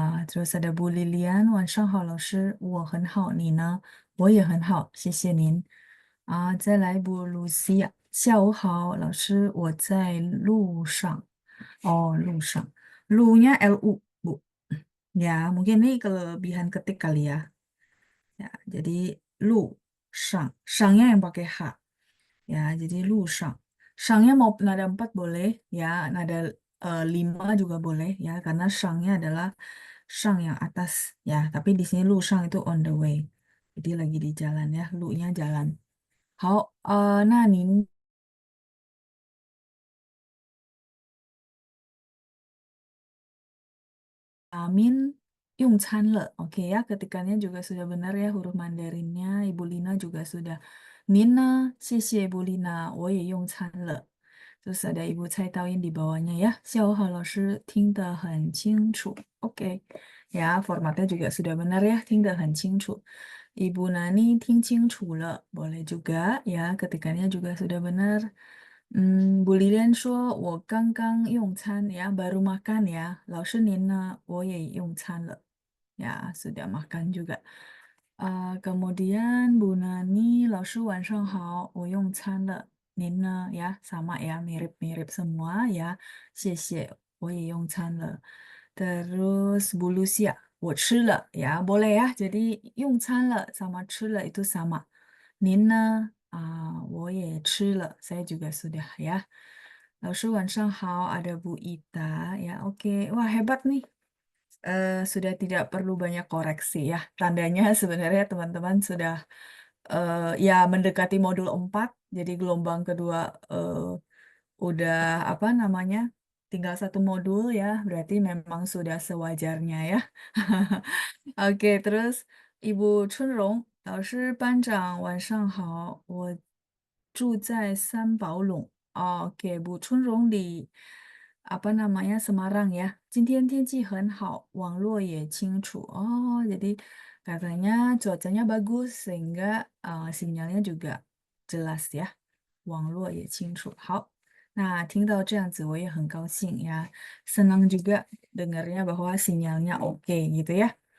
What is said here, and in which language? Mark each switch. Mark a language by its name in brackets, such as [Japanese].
[Indonesian] terus ada Bu Lilian， [Chinese] 晚上好，老师，我很好，你呢？我也很好，谢谢您。再来 Bu Lucia，下午好，老师，我在路上。哦，路上，lunya lu Bu. [Indonesian] Ya, mungkin ini kelebihan ketik kali ya. Ya, jadi lu sang, yang pakai h. Ya, jadi lu sang. Sangnya mau nada 4 boleh, ya, nada 5 juga boleh, ya, karena sangnya adalah sang yang atas, ya. Tapi di sini lu sang itu [English] on the way. [Indonesian] Jadi lagi di jalan ya, lu-nya jalan. [Chinese] 好，那您 Amin 用餐了. [Indonesian] Oke ya, ketikannya juga sudah benar ya huruf Mandarinnya. Ibu Lina juga sudah. [Chinese] Nina, 谢谢 Ibu Lina, 我也用餐了. [Indonesian] Terus ada Ibu Cai Taoyin di bawahnya ya. [Chinese] 下午好，老师听得很清楚. [Indonesian] Oke, ya formatnya juga sudah benar ya, [Chinese] 听得很清楚. [Indonesian] Ibu Nani [Chinese] 听清楚了, [Indonesian] boleh juga ya, ketikannya juga sudah benar. Bu Lilian [Chinese] 说我刚刚用餐 [Indonesian] ya, baru makan ya. [Chinese] 老师您呢？我也用餐了. [Indonesian] Ya, sudah makan juga. Kemudian Bu Nani, [Chinese] 老师晚上好，我用餐了。您呢? [Indonesian] Ya, sama ya, mirip-mirip semua ya. [Chinese] 谢谢，我也用餐了. [Indonesian] Terus Bu Lucia, [Chinese] 我吃了 [Indonesian] ya, boleh ya. Jadi 用餐了 sama 吃了 itu sama. [Chinese] 您呢? 我也吃了, [Indonesian] saya juga sudah ya. [Chinese] 老师晚上好, [Indonesian] ada Bu Ita ya. Oke, wah hebat nih. sudah tidak perlu banyak koreksi ya. Tandanya sebenarnya teman-teman sudah ya mendekati modul 4, jadi gelombang kedua udah apa namanya? Tinggal satu modul ya, berarti memang sudah sewajarnya ya. Oke, terus Ibu Chunrong, [Chinese] 老师班长晚上好，我住在三宝垄。 [Indonesian] 哦，oke, Bu Chunrong di apa namanya Semarang ya. [Chinese] 今天天气很好，网络也清楚. [Indonesian] Oh, jadi katanya cuacanya bagus sehingga sinyalnya juga jelas ya. [Chinese] 网络也清楚. 好，那听到这样子我也很高兴呀， [Indonesian] senang juga dengarnya bahwa sinyalnya oke gitu ya.